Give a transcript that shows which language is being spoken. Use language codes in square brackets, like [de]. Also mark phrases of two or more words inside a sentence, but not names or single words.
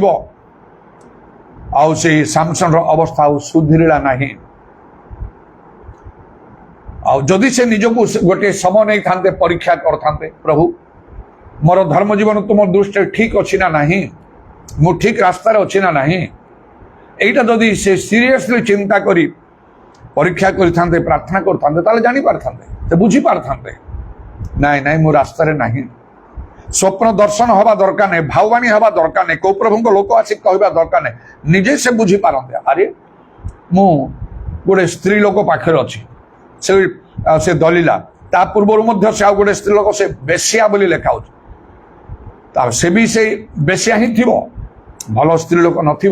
[or] ଆଉ ସେଇ ସାମସନର ଅବସ୍ଥା ଆଉ ସୁଧୁରିଲା ନାହିଁ। ଆଉ ଯଦି ସେ ନିଜକୁ ଗୋଟିଏ ସମୟ ନେଇଥାନ୍ତେ, ପରୀକ୍ଷା କରିଥାନ୍ତେ, ପ୍ରଭୁ ମୋର ଧର୍ମ ଜୀବନ ତୁମ ଦୃଷ୍ଟିରେ ଠିକ ଅଛି ନା ନାହିଁ, ମୁଁ ଠିକ ରାସ୍ତାରେ ଅଛି ନା ନାହିଁ, ଏଇଟା ଯଦି ସେ ସିରିୟସଲି ଚିନ୍ତା କରି ପରୀକ୍ଷା କରିଥାନ୍ତେ, ପ୍ରାର୍ଥନା କରଥାନ୍ତେ, ତାହଲେ ଜାଣିପାରିଥାନ୍ତେ, ସେ ବୁଝିପାରିଥାନ୍ତେ ନାଇଁ ନାଇଁ ମୁଁ ରାସ୍ତାରେ ନାହିଁ। ସ୍ୱପ୍ନ ଦର୍ଶନ ହେବା ଦରକାର ନାହିଁ, ଭାଉବାଣୀ ହେବା ଦରକାର ନାହିଁ, କୋଉ ପ୍ରଭୁଙ୍କ ଲୋକ ଆସି କହିବା ଦରକାର ନାହିଁ। ନିଜେ ସେ ବୁଝିପାରନ୍ତି, ଆରେ ମୁଁ ଗୋଟେ ସ୍ତ୍ରୀ ଲୋକ ପାଖରେ ଅଛି, ସେ ଦଲିଲା। ତା ପୂର୍ବରୁ ମଧ୍ୟ ସେ ଆଉ ଗୋଟେ ସ୍ତ୍ରୀ ଲୋକ, ସେ ବେଶ୍ୟା ବୋଲି ଲେଖା ହଉଛି, ସେ ବି ସେଇ ବେଶ୍ୟା ହିଁ ଥିବ, ଭଲ ସ୍ତ୍ରୀ ଲୋକ ନଥିବ।